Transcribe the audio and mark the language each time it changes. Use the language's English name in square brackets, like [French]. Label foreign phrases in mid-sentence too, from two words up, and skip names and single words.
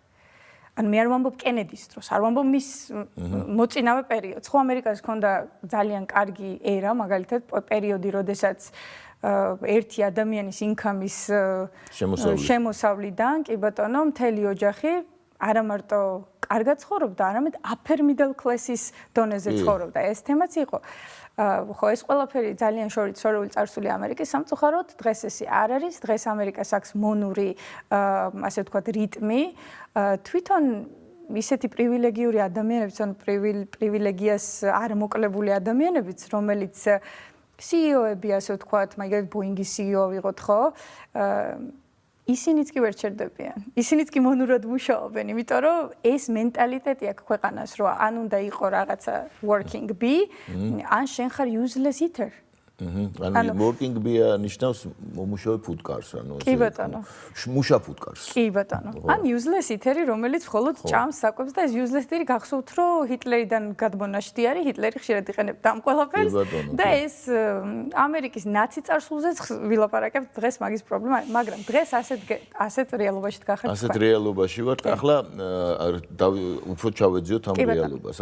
[Georgian] ანუ მე არ ვამბობ კენედის დროს, არ ვამბობ მის მოწინავე პერიოდს. ხო, ამერიკას ჰქონდა ძალიან კარგი ერა, მაგალითად, პერიოდი, როდესაც ერთი ადამიანის ინკამის შემოსავლიდან, კი ბატონო, მთელი ოჯახი არა მარტო კარგად ცხოვრობდა, არამედ [English] upper middle class- [Georgian] ის დონეზე ცხოვრობდა. ეს თემაც იყო. ხო, ეს ყველაფერი ძალიან შორეული წარსული ამერიკის სამწუხაროდ დღეს ესე არ არის. დღეს ამერიკას აქვს მონური, ასე ვთქვათ, რიტმი. თვითონ ისეთი პრივილეგიური ადამიანებიც, ან პრივილეგიას არ მოკლებული ადამიანებიც, რომელიც CEO-ები, ასე ვთქვათ, მაგალითად Boeing-ის CEO ვიღოთ, ხო? ისინიც კი ვერ ჩერდებიან. ისინიც კი მონურად მუშაობენ, იმიტომ რომ ეს მენტალიტეტი აქვს ქვეყანას, რომ ან უნდა იყო რაღაცა [English] working bee, [Georgian] ან შენ ხარ [English] useless eater. [Georgian] ანუ [English] working bee [Georgian] ნიშნავს მომუშავე ფუტკარს, ანუ კი ბატონო. მუშა ფუტკარს. კი ბატონო. ან [English] useless eater- [Georgian] ი, რომელიც მხოლოდ ჭამს, საკვებს და ეს [English] useless eater- [Georgian] ი გახსოვთ, რომ ჰიტლერიდან გადმონაშთი არის, ჰიტლერი ხშირად იყენებდა ამ ყველაფერს და ეს ამერიკის ნაცი წარსულზეც ვილაპარაკებთ დღეს მაგის პრობლემა, მაგრამ დღეს ასეთ რეალობაში დგახართ. ასეთ რეალობაში ვართ. ახლა უფრო ჩავეძიოთ ამ რეალობას.